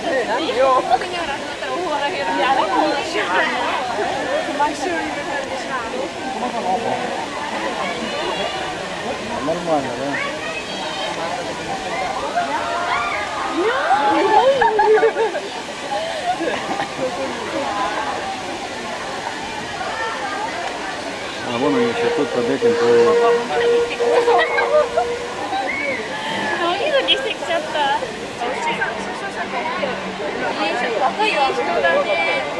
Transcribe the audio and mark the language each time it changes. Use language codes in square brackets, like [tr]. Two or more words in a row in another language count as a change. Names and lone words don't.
[ru] Нормально, да? А вон они еще тут под этим плывут. [ja] ドキドキしてきちゃった。若い人だね。